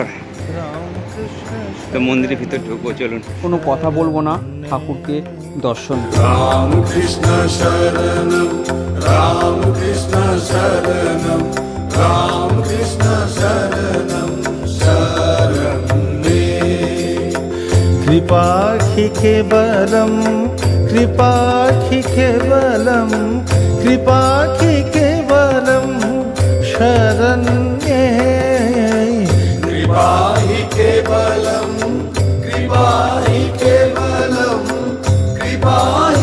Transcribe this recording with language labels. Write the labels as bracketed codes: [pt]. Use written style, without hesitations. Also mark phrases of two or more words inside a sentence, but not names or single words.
[bn] তো মন্দিরের ভিতর ঢুকবো, চলুন। কোনো কথা বলবো না, ঠাকুরকে দর্শন। [sa] রামকৃষ্ণ শরণম রামকৃষ্ণ শরণম রামকৃষ্ণ শরণম শরণ মে कृपाखि केवलम कृपाखि केवलम कृपाखि केवलम शरण्ये कृपाहि केवलम कृपाहि केवलम कृपा